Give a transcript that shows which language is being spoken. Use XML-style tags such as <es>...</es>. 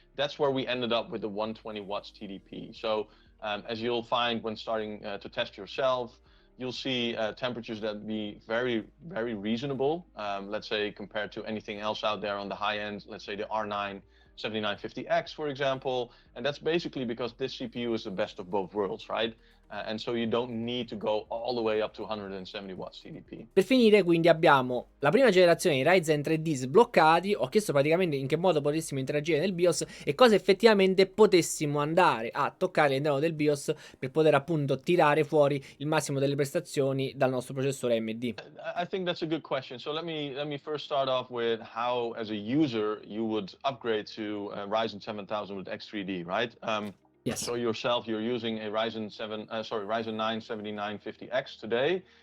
<en>That's where we ended up with the 120 watts TDP. So as you'll find when starting to test yourself, you'll see temperatures that be very, very reasonable, let's say compared to anything else out there on the high end, let's say the R9 7950X, for example. And that's basically because this CPU is the best of both worlds, right? And so you don't need to go all the way up to 170 watts TDP.</en> <it>Per finire, quindi, abbiamo la prima generazione di Ryzen 3D sbloccati. Ho chiesto praticamente in che modo potessimo interagire nel BIOS e cosa effettivamente potessimo andare a toccare all'interno del BIOS per poter appunto tirare fuori il massimo delle prestazioni dal nostro processore AMD.</it> <en>I think that's a good question. So let me first start off with how, as a user, you would upgrade to Ryzen 7000 with X3D, right? Yes. So yourself, you're using a Ryzen 9 7950X today.</en>